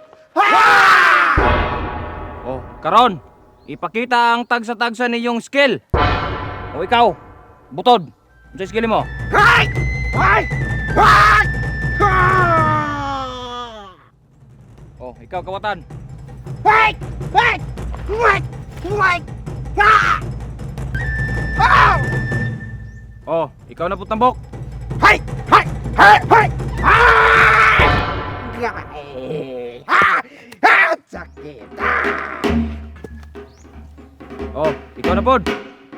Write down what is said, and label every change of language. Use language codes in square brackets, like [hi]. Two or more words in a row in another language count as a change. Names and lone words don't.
[ceb] Oh, karon, ipakita ang tagsa-tagsa niyong skill. O ikaw, butod. Ano skill mo? Hay! Hay! Hay! Oh, ikaw kawatan. Hay! Hay! Hay! Hay! Ha! Ah! Oh, ikaw na putambok. Hay! Hay! Hay! Hay! Hay! Ha! Ha! Sakit! Ah! Oh, ikaw na pod.